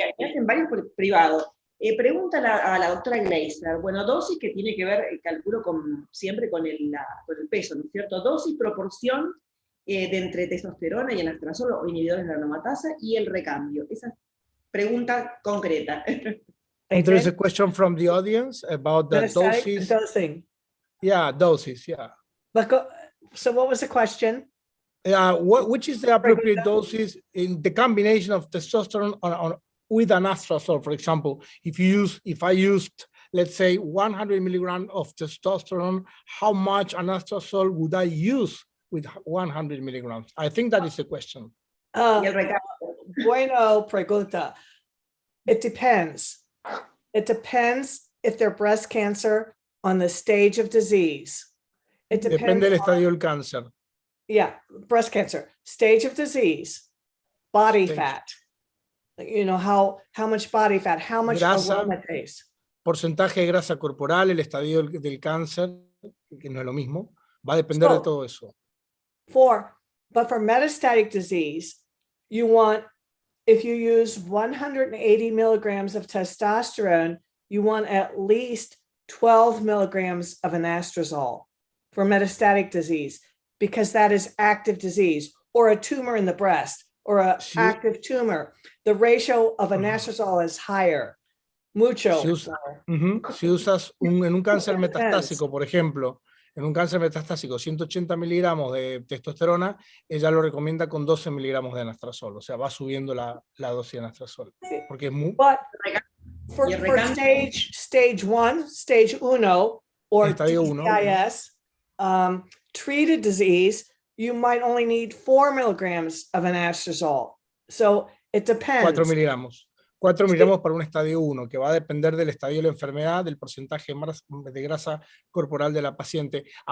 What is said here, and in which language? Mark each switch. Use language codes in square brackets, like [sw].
[es] Me hacen varios por privado. Pregunta a la doctora Glaser, bueno, dosis que tiene que ver, calculo siempre con el peso, ¿no es cierto? Dosis, proporción de entre testosterona y anastrozol o inhibidores de la aromatasa y el recambio. Esa pregunta concreta. [en] And there is a question from the audience about the doses. Dosing. Yeah, doses, yeah. So what was the question? Which is the appropriate doses in the combination of testosterone with anastrozole, for example? If I used, let's say, 100 milligrams of testosterone, how much anastrozole would I use with 100 milligrams? I think that is the question. [es] Bueno pregunta. [en] It depends. It depends if they're breast cancer on the stage of disease. It depends. [es] Depende del estadio del cáncer. [en] Yeah, breast cancer, stage of disease, body fat. You know, how much body fat, how much aromatase. [es] Porcentaje de grasa corporal, el estadio del cáncer, que no es lo mismo, va a depender de todo eso. [en] But for metastatic disease, you want, if you use 180 milligrams of testosterone, you want at least 12 milligrams of anastrozole for metastatic disease, because that is active disease, or a tumor in the breast, or an active tumor. The ratio of anastrozole is higher, [es] mucho. Si usas en un cáncer metastásico, por ejemplo, en un cáncer metastásico, 180 miligramos de testosterona, ella lo recomienda con 12 miligramos de anastrozol, o sea, va subiendo la dosis de anastrozol. Porque es muy... [en] But for stage 1, stage 1, or DCIS, treated disease, you might only need 4 milligrams of anastrozole. So it depends. [es] 4 miligramos. 4 miligramos para un estadio 1, que va a depender del estadio de la enfermedad, del porcentaje de grasa corporal de la paciente.